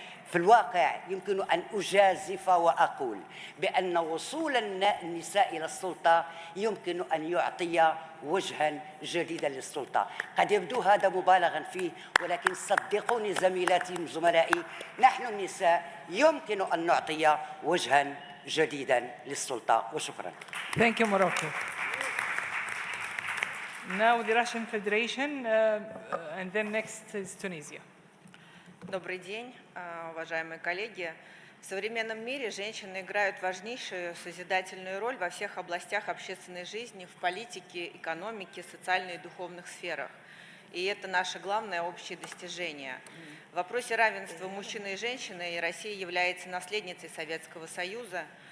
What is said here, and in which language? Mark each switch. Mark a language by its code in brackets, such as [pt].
[ar] في الواقع يمكن أن أجازف وأقول بأن وصول النساء إلى السلطة يمكن أن يعطي وجها جديدا للسلطة. قد يبدو هذا مبالغا فيه، ولكن صدقوني زميلاتي وزملائي، نحن النساء يمكن أن نعطي وجها جديدا للسلطة. وشكرا. [en] Thank you, Morocco. Now the Russian Federation, and then next is Tunisia. [ru] Добрый день, уважаемые коллеги. В современном мире женщины играют важнейшую созидательную роль во всех областях общественной жизни, в политике, экономике, социальной и духовных сферах. И это наше главное общее достижение. В вопросе равенства мужчины и женщины Россия является наследницей Советского Союза.